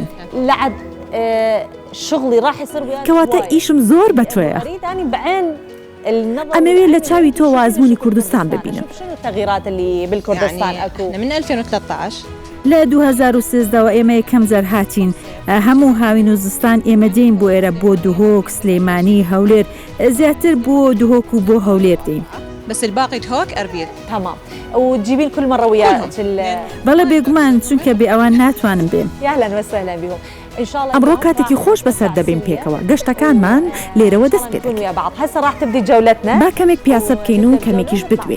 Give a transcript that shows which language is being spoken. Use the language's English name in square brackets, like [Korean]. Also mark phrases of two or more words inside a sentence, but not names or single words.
[Arabic] لعد شغلي راح يصير وياك. [Central Kurdish] کەواتە ئیشم زۆر بە تۆیە. [Arabic] أريد أني بعين النظر. [Central Kurdish] ئەمەوێت لە چاوی تۆ وازموونی کوردستان ببینم. [Arabic] شنو التغييرات اللي بالكردستان أكو؟ من 2013 [Central Kurdish] لە 2013ەوە ئێمە یەکەم جار هاتین هەموو هاوین و زستان ئێمە دێین بۆ ئێرە بۆ دوهۆک سلێمانی هەولێر زیاتر بۆ دوهۆک و بۆ هەولێر دێین. [Arabic] بس الباقي هوك أربيل. تمام. وتجيبين كل مرة وياك [Central Kurdish] بەڵێ بێگومان چونکە بێ ئەوان ناتوانم بێن. [Arabic] يا أهلا وسهلا بهم. إن شاء الله. [Central Kurdish] ئەمڕۆ کاتێکی خۆش بەسەر دەبین پێکەوە گەشتەکانمان لێرەوە دەست پێ [Arabic] ويا بعض. هسه راح تبدي جولتنا. [Central Kurdish] با کەمێک پیاسە بکەین و کەمێکیش بدوێ.